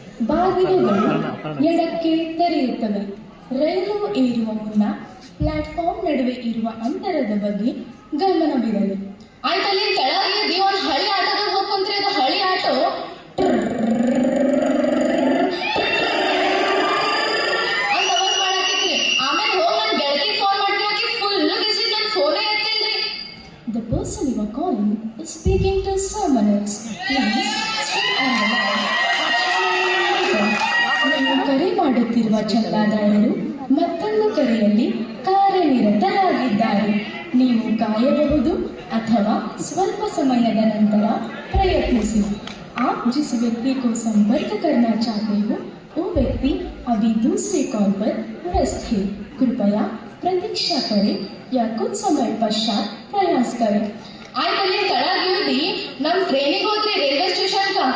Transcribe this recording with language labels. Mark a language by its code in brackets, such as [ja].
[kn] ಬಾಗಿಲುಗಳು ಎಡಕ್ಕೆ ತೆರೆಯುತ್ತವೆ. ರೈಲು ಏರುವ ಮುನ್ನ ಪ್ಲಾಟ್ಫಾರ್ಮ್ ನಡುವೆ ಇರುವ ಅಂತರದ ಬಗ್ಗೆ ಗಮನವಿರಲಿ. ಆಯ್ತಲ್ಲಿ ಕೆಳಗೆ ಒಂದು ಹಳಿ ಆಟೋದಾಗ ಹೋಗ್ಕೊಂಡ್ರೆ ಅದು ಹಳಿ ಆಟೋ ಅಂತ ಅವಾಜ್ ಮಾಡಾಕೈತಿ. ಆಮೇಲೆ ಹೋಗಿ ನನ್ನ ಗೆಳತಿ ಫೋನ್ ಮಾಡ್ಲಿಕ್ಕೆ ಫುಲ್ ಬಿಸಿ, ನನ್ನ ಫೋನೇ ಎತ್ತಿಲ್ರಿ. [en] The person you are calling is speaking to someone else. Please stay on the line. [kn] ನೀವು ಕರೆ ಮಾಡುತ್ತಿರುವ ಚಂದಾದಾರರು ಮತ್ತೊಂದು ಕರೆಯಲ್ಲಿ ಕಾರ್ಯನಿರತರಾಗಿದ್ದಾರೆ. ನೀವು ಕಾಯಬಹುದು ಅಥವಾ ಸ್ವಲ್ಪ ಸಮಯದ ನಂತರ प्रयत्निಸಿ. [hi] आप जिस व्यक्ति को संपर्क करना चाहते हो वो व्यक्ति अभी दूसरे कॉल पर व्यस्त है. कृपया प्रतीक्षा करें या कुछ समय पश्चात प्रयास करें. [kn] ಆಯ್ತಲ್ಲಿ ಕೆಳಗಿಳಿದು ನಮ್ಮ ಟ್ರೈನಿಗೆ ಹೋದ್ರಿ ರೈಲ್ವೆ ಸ್ಟೇಷನ್ಕ.